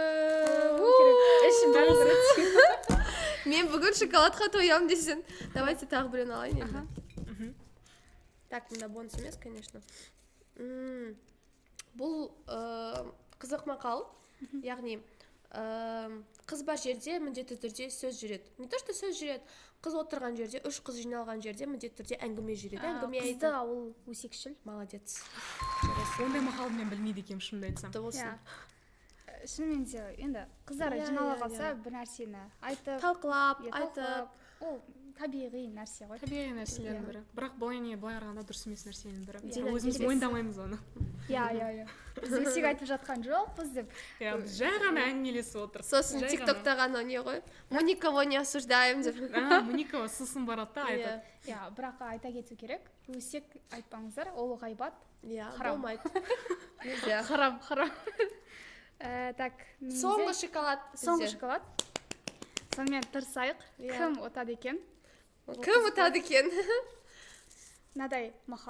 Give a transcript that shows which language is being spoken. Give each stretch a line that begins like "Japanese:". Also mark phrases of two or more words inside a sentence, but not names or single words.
Kazakh: Мен бүгін шоколадқа тоям десін. Давайте тағы біреуін алайын енді. Так, мында бонус емес, конечно. Бұл қызық мақал. Яғни, қыз бар жерде міндетті түрде сөз жүреді.
Russian: Не то, что
Kazakh: сөз жүреді. Қыз отырған жерде, үш қыз жиналған жерде міндетті түрде әңгіме жүреді. Қызды ауыл өсекшіл.
Russian: Молодец.
Kazakh: Ондай мақалды мен білмейді екенмін, шынымды айтсам. Шынымен де енді қыздар жинала қалса бір нәрсені айтып, талқылап, айтып, ол табиғи нәрсе ғой. Табиғи нәрселердің бірі. Бірақ былай қарағанда дұрыс емес нәрсенің бірі. Өзіміз мойындамаймыз оны. Иә. Біз өсек айтып жатқан жоқпыз деп. Біз жай ғана әңгімелесіп отырмыз. Сосын тиктокта ғана не ғой?
Russian: Мы никого не осуждаем деп. Мы никого
Kazakh: сосын барады да айтады. Иә, бірақ айта кету керек. Өсек айтпаңыздар, ол ғайбат. Иә, болмайды. Харам. Так, соңғы шоколад. Сонымен тырысайық. Кім ұтады екен? Мынадай мақал.